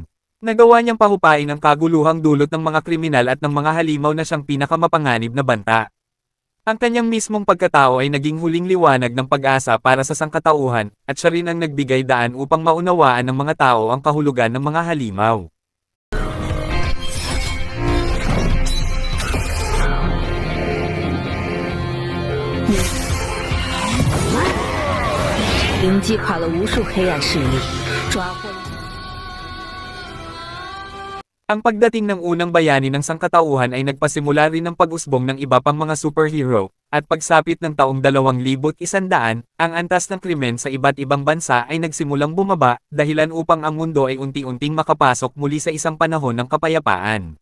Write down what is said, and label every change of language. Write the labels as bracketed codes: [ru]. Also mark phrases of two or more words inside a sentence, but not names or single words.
[tl] Nagawa niyang pahupain ang kaguluhang dulot ng mga kriminal at ng mga halimaw na siyang pinakamapanganib na banta. Ang kanyang mismong pagkatao ay naging huling liwanag ng pag-asa para sa sangkatauhan, at siya rin ang nagbigay daan upang maunawaan ng mga tao ang kahulugan ng mga halimaw. [zh] 灵击垮了无数黑暗势力，抓获了。 [tl] Ang pagdating ng unang bayani ng sangkatauhan ay nagpasimula rin ng pag-usbong ng iba pang mga superhero, at pagsapit ng taong 2100, ang antas ng krimen sa iba't ibang bansa ay nagsimulang bumaba, dahilan upang ang mundo ay unti-unting makapasok muli sa isang panahon ng kapayapaan.